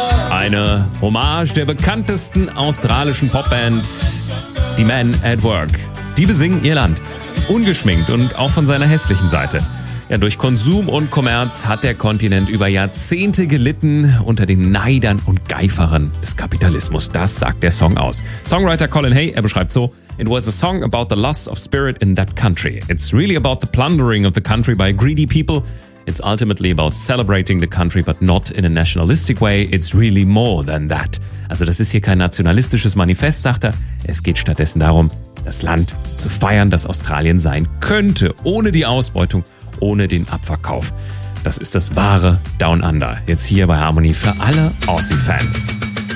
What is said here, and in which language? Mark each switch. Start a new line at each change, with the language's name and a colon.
German: Eine Hommage der bekanntesten australischen Popband, The Men at Work. Die besingen ihr Land, ungeschminkt und auch von seiner hässlichen Seite. Ja, durch Konsum und Kommerz hat der Kontinent über Jahrzehnte gelitten unter den Neidern und Geiferern des Kapitalismus. Das sagt der Song aus. Songwriter Colin Hay, er beschreibt so:
English: It was a song about the loss of spirit in that country. It's really about the plundering of the country by greedy people. It's ultimately about celebrating the country, but not in a nationalistic way. It's really more than that.
German: Also das ist hier kein nationalistisches Manifest, sagt er. Es geht stattdessen darum, das Land zu feiern, das Australien sein könnte, ohne die Ausbeutung, ohne den Abverkauf. Das ist das wahre Down Under. Jetzt hier bei Harmony für alle Aussie-Fans.